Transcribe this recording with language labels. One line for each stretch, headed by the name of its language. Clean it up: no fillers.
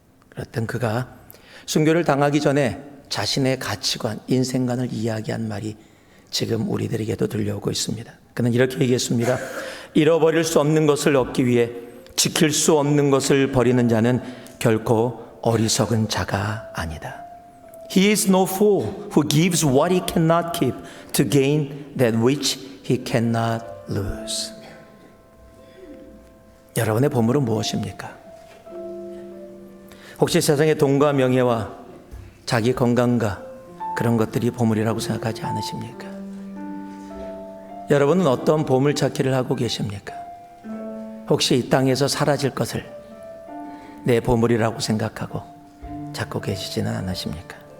Korean: 그랬던 그가 순교를 당하기 전에 자신의 가치관, 인생관을 이야기한 말이 지금 우리들에게도 들려오고 있습니다. 그는 이렇게 얘기했습니다. 잃어버릴 수 없는 것을 얻기 위해 지킬 수 없는 것을 버리는 자는 결코 어리석은 자가 아니다.
English: He is no fool who gives what he cannot keep to gain that which he cannot lose.
Korean: 여러분의 보물은 무엇입니까? 혹시 세상의 돈과 명예와 자기 건강과 그런 것들이 보물이라고 생각하지 않으십니까? 여러분은 어떤 보물 찾기를 하고 계십니까? 혹시 이 땅에서 사라질 것을 내 보물이라고 생각하고 찾고 계시지는 않으십니까?